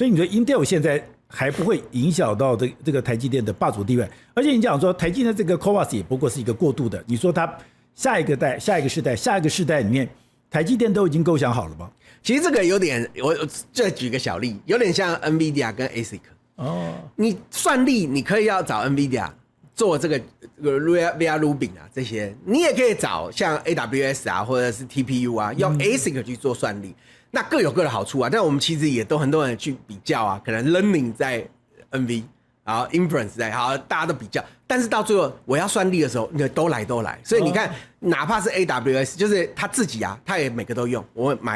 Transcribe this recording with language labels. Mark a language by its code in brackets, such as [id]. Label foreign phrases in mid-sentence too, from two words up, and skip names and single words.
[zh] 所以你覺得 Intel 現在還不會影響到這個台積電的霸主地位？而且你講說台積電這個 CoWoS 也不過是一個過渡的，你說它下一個世代裡面，台積電都已經構想好了嗎？其實這個有點，我再舉個小例，有點像 NVIDIA 跟 ASIC。你算力你可以要找 NVIDIA 做這個 Vera Rubin 啊這些，你也可以找像 AWS 啊或者是 TPU 啊，用 ASIC 去做算力，那各有各的好處啊。但我們其實也都很多人去比較啊，可能 Learning 在 NV 好 inference 在，好大家都比較，但是到最後我要算力的時候，都來，所以你看，哪怕是 AWS， 就是他自己啊，他也每個都用，我買